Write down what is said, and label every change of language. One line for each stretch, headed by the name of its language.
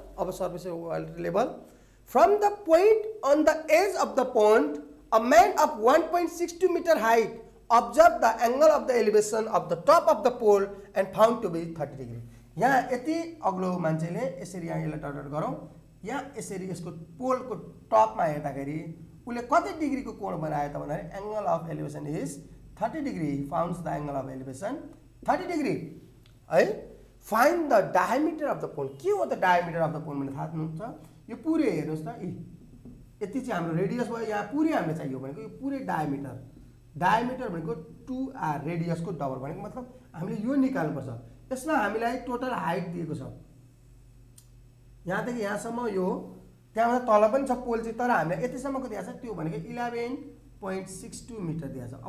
English: अब surface water level from the point on the edge of the pond a man of 1.62 metre height observe the angle of the elevation of the top of the pole and found to be 30 degree।
Nepali: यहाँ यति अग्लो मान्छेले यसरी यहाँ यसलाई टर्टर गरौँ, यहाँ यसरी यसको पोलको टपमा हेर्दाखेरि उसले कति डिग्रीको कोण बनायो त भन्दाखेरि
English: Angle of elevation is 30 degree. Founds the angle of elevation 30 degree है। Find the diameter of the pole.
Nepali: के हो त डायमिटर अफ द पोल भने थाहा हुनुहुन्छ? यो पुरै हेर्नुहोस् त, यति चाहिँ हाम्रो रेडियस भयो, यहाँ पुरै हामीले चाहियो भनेको यो पुरै डायमिटर। डायमिटर भनेको 2r रेडियसको डबल भनेको मतलब हामीले यो निकाल्नुपर्छ। यसमा हामीलाई टोटल हाइट दिएको छ यहाँदेखि यहाँसम्म, यो त्यहाँबाट तल पनि छ पोल चाहिँ, तर हामीलाई यतिसम्मको दिएको छ, त्यो भनेको 11.62 मिटर दिएको छ।